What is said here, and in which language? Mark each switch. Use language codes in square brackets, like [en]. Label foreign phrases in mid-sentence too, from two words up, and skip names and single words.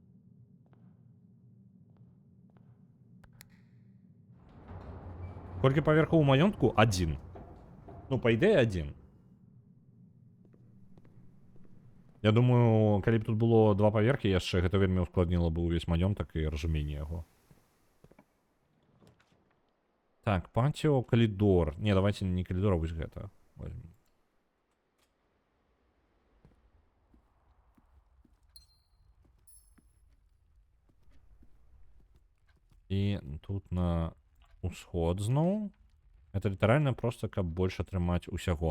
[be] Колькі паверхаў у маёнтку? 1. Ну, па ідэі 1. Я думаю, калі б тут было 2 паверхі яшчэ, гэта вельмі ускладніла бы ўвесь маёнтак і разуменне яго. Так, патио, коридор. Не, [ru] давайте не коридор, [be] а вось гэта возьмем. І тут на усход зноў. Это літаральна просто, каб больш атрымаць усяго.